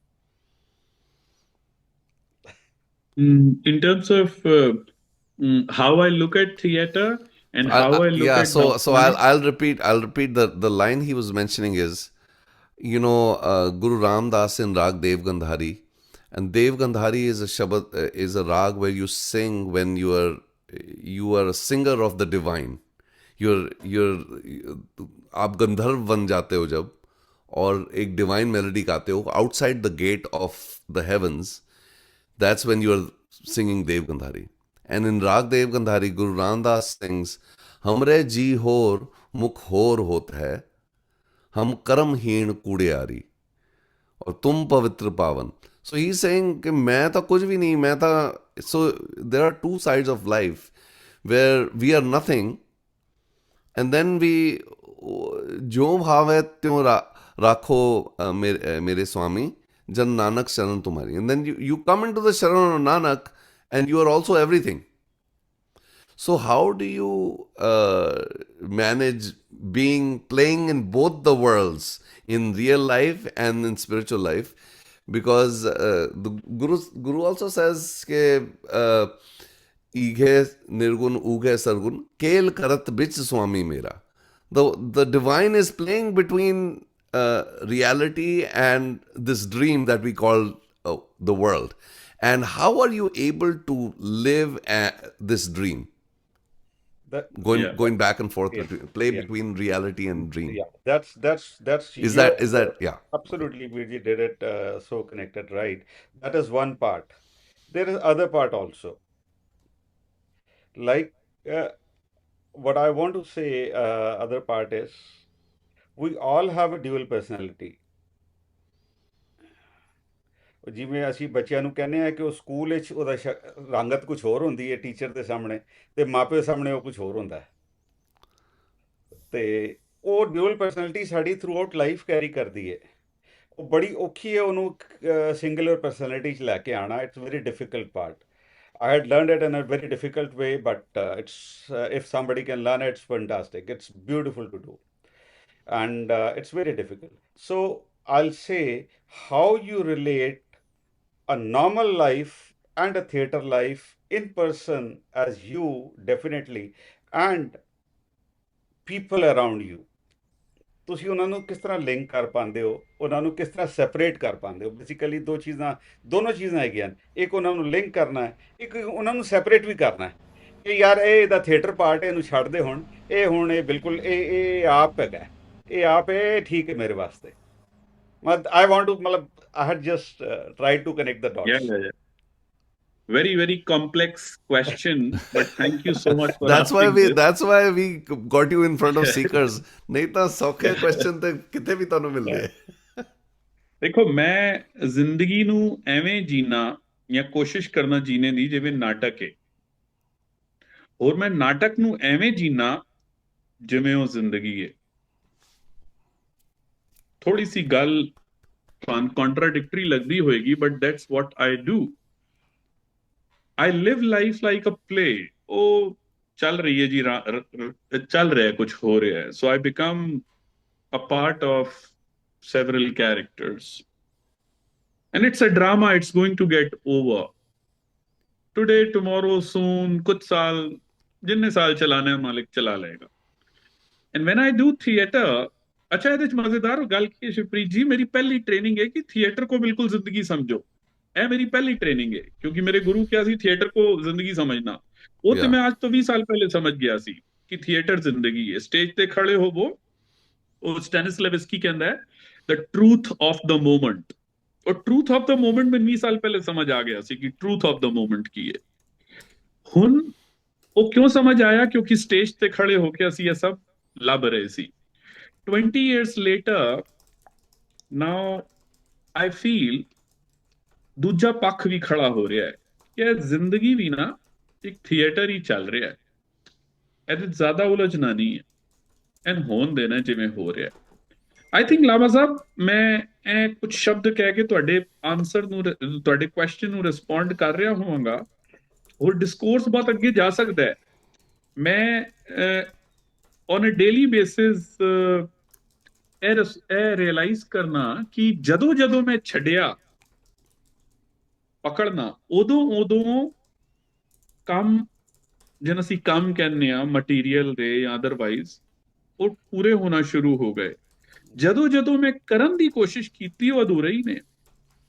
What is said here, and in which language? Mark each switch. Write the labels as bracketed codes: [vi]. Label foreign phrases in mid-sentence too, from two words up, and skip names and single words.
[en] In terms of how I look at theatre and how I look at so I'll repeat the line he was mentioning is, you know, Guru Ramdas in Rag Dev Gandhari, And Dev Gandhari is a shabad, is a rag where you sing when you are a singer of the divine. [hi] आप गंधर्व बन जाते हो जब और एक [en] divine melody [hi] गाते हो [en] outside the gate of the heavens. That's when you are singing Dev Gandhari. And in Rag Dev Gandhari, Guru Ramdas sings, [pa] ਹਮਰੇ ਜੀ ਹੋਰ ਮੁਖ ਹੋਰ ਹੋਤ ਹੈ, ਹਮ ਕਰਮਹੀਨ ਕੂੜਿਆਰੀ ਔਰ ਤੁਮ ਪਵਿਤ੍ਰ ਪਾਵਨ. [en] So he's saying [hi] कि मैं तो कुछ भी नहीं, मैं तो. [en] So there are two sides of life where we are nothing, and then we [pa] ਜੋ ਭਾਵ ਹੈ ਤਿਉਂ ਰਾਖੋ ਮੇਰੇ ਸੁਆਮੀ, ਜਨ ਨਾਨਕ ਸ਼ਰਣ ਤੁਮ੍ਹਾਰੀ. [en] And then you come into the Sharan of Nanak and you are also everything. So how do you manage playing in both the worlds, in real life and in spiritual life? Because the Guru also says ke [pa] ਇਘੇ ਨਿਰਗੁਣ ਉਘੇ ਸਰਗੁਣ ਕੇਲ ਕਰਤ ਬਿਚ ਸੁਆਮੀ ਮੇਰਾ. [en] The divine is playing between reality and this dream that we call the world. And how are you able to live this dream? Going back and forth, between reality and dream. Yeah, that's is that yeah, absolutely. We did it so connected, right? That is one part. There is other part also. Like what I want to say, other part is we all have a dual personality. [pa] ਜਿਵੇਂ ਅਸੀਂ ਬੱਚਿਆਂ ਨੂੰ ਕਹਿੰਦੇ ਆ ਕਿ ਉਹ ਸਕੂਲ ਵਿੱਚ ਉਹਦਾ ਰੰਗਤ ਕੁਝ ਹੋਰ ਹੁੰਦੀ ਹੈ ਟੀਚਰ ਦੇ ਸਾਹਮਣੇ ਤੇ ਮਾਪਿਓ ਸਾਹਮਣੇ ਉਹ ਕੁਝ ਹੋਰ ਹੁੰਦਾ ਹੈ ਤੇ ਉਹ [en] dual personality [pa] ਸਾਡੀ [en] throughout life [pa] ਕੈਰੀ ਕਰਦੀ ਹੈ ਉਹ ਬੜੀ ਔਖੀ ਹੈ ਉਹਨੂੰ [en] singular personality [pa] 'ਚ ਲੈ ਕੇ ਆਉਣਾ [en] it's very difficult part I had learned it in a very difficult way, but if somebody can learn it, it's fantastic. It's beautiful to do. And it's very difficult. So I'll say how you relate a normal life and a theatre life in person as you, definitely, and people around you. [pa] ਤੁਸੀਂ ਉਹਨਾਂ ਨੂੰ ਕਿਸ ਤਰ੍ਹਾਂ ਲਿੰਕ ਕਰ ਪਾਉਂਦੇ ਹੋ ਉਹਨਾਂ ਨੂੰ ਕਿਸ ਤਰ੍ਹਾਂ ਸੈਪਰੇਟ ਕਰ ਪਾਉਂਦੇ ਹੋ ਬੇਸਿਕਲੀ ਦੋਨੋਂ ਚੀਜ਼ਾਂ ਹੈਗੀਆਂ ਇੱਕ ਉਹਨਾਂ ਨੂੰ ਲਿੰਕ ਕਰਨਾ ਹੈ ਇੱਕ ਉਹਨਾਂ ਨੂੰ ਸੈਪਰੇਟ ਵੀ ਕਰਨਾ ਹੈ ਕਿ ਯਾਰ ਇਹ ਇਹਦਾ [en] theatre part [pa] ਇਹਨੂੰ ਛੱਡਦੇ ਹੁਣ ਇਹ ਬਿਲਕੁਲ ਇਹ ਆਪ ਹੈਗਾ ਇਹ ਆਪ ਇਹ ਠੀਕ ਹੈ ਮੇਰੇ ਵਾਸਤੇ [en] I want to I had just tried to connect the dots. Yeah. Very, very complex question, but thank you so much for that's why we got you in front of Seekers. [pa] ਨਹੀਂ ਤੋ ਸੌਖੇ question ਤੇ ਕਿਤੇ ਵੀ ਤੁਹਾਨੂੰ ਮਿਲਦੇ ਦੇਖੋ ਮੈਂ ਜ਼ਿੰਦਗੀ ਨੂੰ ਐਵੇਂ ਜੀਣਾ ਜਾਂ ਕੋਸ਼ਿਸ਼ ਕਰਨਾ ਜੀਣੇ ਦੀ ਜਿਵੇਂ ਨਾਟਕ ਹੈ ਔਰ ਮੈਂ ਨਾਟਕ ਨੂੰ ਐਵੇਂ ਜੀਣਾ ਜਿਵੇਂ ਉਹ ਜ਼ਿੰਦਗੀ ਹੈ ਥੋੜੀ ਸੀ ਗੱਲ contradictory ਲੱਗਦੀ ਹੋਏਗੀ [en] but that's what I do. I live life like a play. [hi] ओह, चल रही है जी, चल रहा है, कुछ हो रहा है. [en] So I become a part of several characters. And it's a drama, it's going to get over. Today, tomorrow, soon, [hi] कुछ साल, जिन्ने साल चलाना है, मालिक चला लेगा. [en] And when I do theatre, [pa] अच्छा ਇਹਦੇ ਚ ਮਜ਼ੇਦਾਰ ਗੱਲ ਕੀ ਹੈ ਸ਼ਿਵਪ੍ਰੀਤ ਜੀ ਮੇਰੀ ਪਹਿਲੀ ਟ੍ਰੇਨਿੰਗ ਹੈ ਕਿ ਥੀਏਟਰ [hi] को बिल्कुल जिंदगी समझो [pa] ਇਹ ਮੇਰੀ ਪਹਿਲੀ ਟ੍ਰੇਨਿੰਗ ਹੈ ਕਿਉਂਕਿ ਮੇਰੇ ਗੁਰੂ ਕਿਹਾ ਸੀ ਥੀਏਟਰ [hi] को जिंदगी समझना [pa] ਉਹ ਤੇ ਮੈਂ ਅੱਜ ਤੋਂ 20 ਸਾਲ ਪਹਿਲੇ ਸਮਝ ਗਿਆ ਸੀ ਕਿ ਥੀਏਟਰ ਜ਼ਿੰਦਗੀ ਹੈ ਸਟੇਜ ਤੇ ਖੜੇ ਹੋਵੋ ਉਹ ਸਟੈਨਿਸਲੇਵਸਕੀ ਕਹਿੰਦਾ ਹੈ [en] the truth of the moment [pa] ਉਹ [en] truth of the moment [pa] ਮੈਨੂੰ 20 ਸਾਲ ਪਹਿਲੇ ਸਮਝ ਆ ਗਿਆ ਸੀ ਕਿ [en] truth of the moment [pa] ਕੀ ਹੈ ਹੁਣ ਉਹ ਕਿਉਂ ਸਮਝ ਆਇਆ ਕਿਉਂਕਿ ਸਟੇਜ ਤੇ ਖੜੇ ਹੋ ਕੇ ਅਸੀਂ ਇਹ ਸਭ ਲੱਭ ਰਹੇ ਸੀ [en] 20 years later, now I feel [pa] ਦੂਜਾ ਪੱਖ ਵੀ ਖੜਾ ਹੋ ਰਿਹਾ ਹੈ ਕਿ ਜ਼ਿੰਦਗੀ ਵੀ ਨਾ ਇੱਕ ਥੀਏਟਰ ਹੀ ਚੱਲ ਰਿਹਾ ਹੈ ਇਹਦੇ ਜ਼ਿਆਦਾ ਉਲਝਣਾ ਨਹੀਂ ਹੈ ਐਨ ਹੋਣ ਦੇਣਾ ਜਿਵੇਂ ਹੋ ਰਿਹਾ [en] I think [pa] ਲਾਮਾ ਸਾਹਿਬ ਮੈਂ ਇਹ ਕੁਝ ਸ਼ਬਦ ਕਹਿ ਕੇ ਤੁਹਾਡੇ ਆਨਸਰ ਨੂੰ ਤੁਹਾਡੇ ਕੁਐਸਚਨ ਨੂੰ ਰਿਸਪੌਂਡ ਕਰ ਰਿਹਾ ਹੋਵਾਂਗਾ ਹੋਰ ਡਿਸਕੋਰਸ ਬਹੁਤ ਅੱਗੇ ਜਾ ਸਕਦਾ ਹੈ ਮੈਂ [en] on a daily basis [pa] ਇਹ ਰਿਅਲਾਈਜ਼ ਕਰਨਾ ਕਿ ਜਦੋਂ ਮੈਂ ਛੱਡਿਆ ਪਕੜਨਾ ਉਦੋਂ ਕੰਮ ਜਿਹਨੂੰ ਅਸੀਂ ਕੰਮ ਕਹਿੰਦੇ ਆ ਮਟੀਰੀਅਲ ਦੇ ਜਾਂ ਅਦਰਵਾਈਜ਼ ਉਹ ਪੂਰੇ ਹੋਣਾ ਸ਼ੁਰੂ ਹੋ ਗਏ ਜਦੋਂ ਮੈਂ ਕਰਨ ਦੀ ਕੋਸ਼ਿਸ਼ ਕੀਤੀ ਉਹ ਅਧੂਰੇ ਹੀ ਨੇ